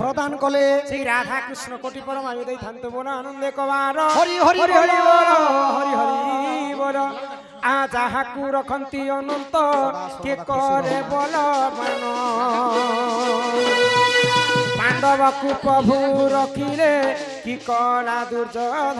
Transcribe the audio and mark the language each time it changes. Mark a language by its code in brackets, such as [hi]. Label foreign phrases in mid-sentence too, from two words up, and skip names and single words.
[bn] প্রদান কলে সেই রাধা কৃষ্ণ কোটি পরমায়ু [or] ଦେଇଥାନ୍ତୁ ବୋଲ ଆନନ୍ଦେ କବାର [bn] হরি হরি হরি হরি বল বল হরি হরি বল [or] ଆ ଯାହାକୁ ରଖନ୍ତି ଅନନ୍ତ କେ କରେ ବଳ ମାନ ପାଣ୍ଡବକୁ ପ୍ରଭୁ ରଖିଲେ କି କଳା ଦୁର୍ଯୋଧନ